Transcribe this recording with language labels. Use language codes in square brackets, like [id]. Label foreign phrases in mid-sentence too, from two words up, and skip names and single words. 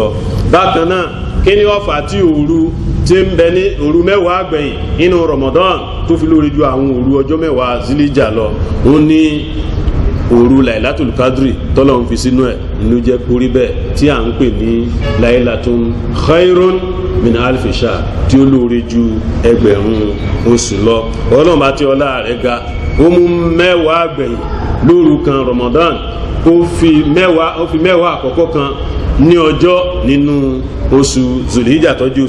[yo] bákan náà kí ni wọ́n fà á tí òru tí ń bẹ ní òru mẹ́wàá gbẹ̀yìn nínú Ramadan tó fi lórí ju àwọn òru ọjọ́ mẹ́wàá Dhul Hijja lọ. ó ní òru Lailatul Qadri tọ́lọ́run fi sínú ẹ̀ ló jẹ́ orí bẹ́ẹ̀ tí à ń pè ní [ar] ليلة خير من ألف شهر [yo] tí ó lóore ju ẹgbẹ̀rún oṣù lọ. ọlọ́run bá tí ọlá rẹ̀ ga ó mú mẹ́wàá gbẹ̀yìn lóru kan Ramadan ó fi mẹ́wàá àkọ́kọ́ kan ní ọjọ́ nínú oṣù Dhul Hijja tọ́jú oṣù